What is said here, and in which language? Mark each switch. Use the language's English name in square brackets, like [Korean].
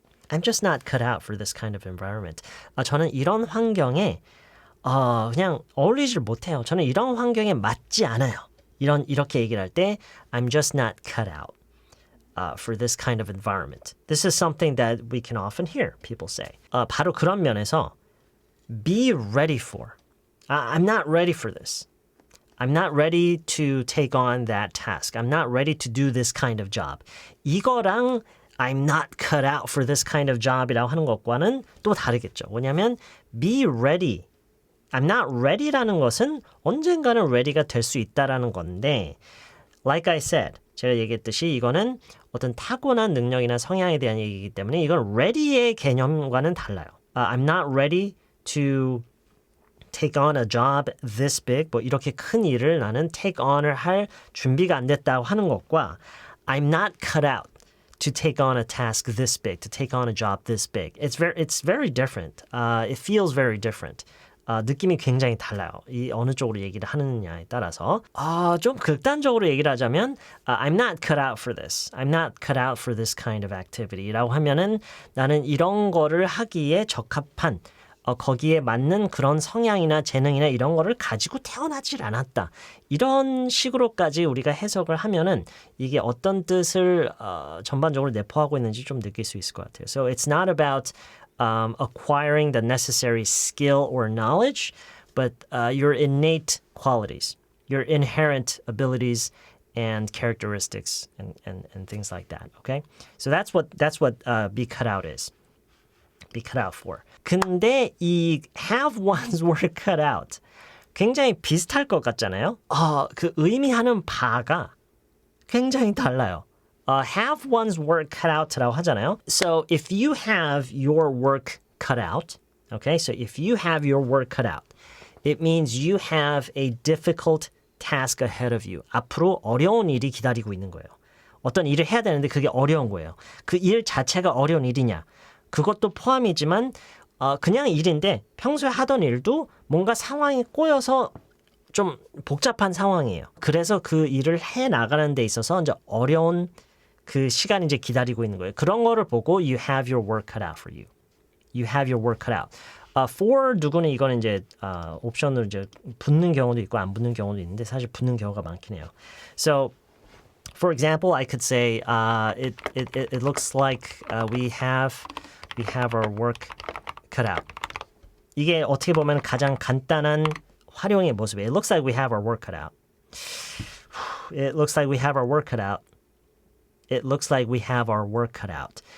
[English] I'm just not cut out for this kind of environment. [Korean] 저는 이런 환경에 그냥 어울리질 못해요. 저는 이런 환경에 맞지 않아요. 이렇게 얘기를 할 때 [English] I'm just not cut out for this kind of environment. This is something that we can often hear people say. [Korean] 바로 그런 면에서 [English] be ready for. I'm not ready for this. I'm not ready to take on that task. I'm not ready to do this kind of job. [Korean] 이거랑 [English] I'm not cut out for this kind of job이라고 [Korean] 하는 것과는 또 다르겠죠. 왜냐하면 [English] be ready. I'm not ready [Korean] 라는 것은 언젠가는 ready가 될 수 있다라는 건데 [English] like I said, [Korean] 제가 얘기했듯이 이거는 어떤 타고난 능력이나 성향에 대한 얘기이기 때문에 이건 ready의 개념과는 달라요. [English] I'm not ready to take on a job this big. [Korean] 뭐 이렇게 큰 일을 나는 [English] take on을 [Korean] 할 준비가 안 됐다고 하는 것과 [English] I'm not cut out to take on a task this big, to take on a job this big. It's very different. It feels very different. [Korean] 느낌이 굉장히 달라요. 이 어느 쪽으로 얘기를 하느냐에 따라서. 좀 극단적으로 얘기를 하자면 [English] I'm not cut out for this. I'm not cut out for this kind of activity. [Korean] 라고 하면은 나는 이런 거를 하기에 적합한 거기에 맞는 그런 성향이나 재능이나 이런 거를 가지고 태어나질 않았다. 이런 식으로까지 우리가 해석을 하면은 이게 어떤 뜻을 전반적으로 내포하고 있는지 좀 느낄 수 있을 것 같아요. [English] So it's not about acquiring the necessary skill or knowledge, but your innate qualities, your inherent abilities and characteristics and things like that. Okay, so that's what be cut out is. Be cut out for. [Korean] 근데 이 [English] have one's work cut out [Korean] 굉장히 비슷할 것 같잖아요. 그 의미하는 바가 굉장히 달라요. [English] Have one's work cut out [Korean] 라고 하잖아요. [English] So if you have your work cut out, okay, so if you have your work cut out, it means you have a difficult task ahead of you. [Korean] 앞으로 어려운 일이 기다리고 있는 거예요. 어떤 일을 해야 되는데 그게 어려운 거예요. 그 일 자체가 어려운 일이냐? 그것도 포함이지만 그냥 일인데 평소에 하던 일도 뭔가 상황이 꼬여서 좀 복잡한 상황이에요. 그래서 그 일을 해 나가는 데 있어서 이제 어려운 그 시간이 이제 기다리고 있는 거예요. 그런 거를 보고 [English] you have your work cut out for you. You have your work cut out. [Korean] For 누구는 이거는 이제 옵션으로 이제 붙는 경우도 있고 안 붙는 경우도 있는데 사실 붙는 경우가 많긴 해요. [English] So, for example, I could say it looks like we have our work cut out. [Korean] 이게 어떻게 보면 가장 간단한 활용의 모습이에요. [English] It looks like we have our work cut out. It looks like we have our work cut out. It looks like we have our work cut out.